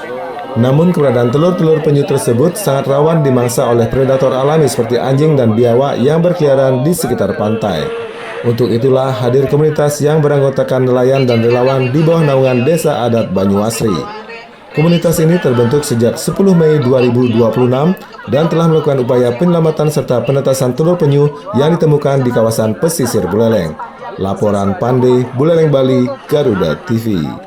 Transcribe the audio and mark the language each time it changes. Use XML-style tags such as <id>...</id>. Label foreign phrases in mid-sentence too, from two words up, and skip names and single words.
<id>Namun keberadaan telur-telur penyu tersebut sangat rawan dimangsa oleh predator alami seperti anjing dan biawak yang berkeliaran di sekitar pantai. Untuk itulah hadir komunitas yang beranggotakan nelayan dan relawan di bawah naungan Desa Adat Banyuasri. Komunitas ini terbentuk sejak 10 Mei 2026 dan telah melakukan upaya penyelamatan serta penetasan telur penyu yang ditemukan di kawasan pesisir Buleleng. Laporan Pandey, Buleleng, Bali, Garuda TV.</id>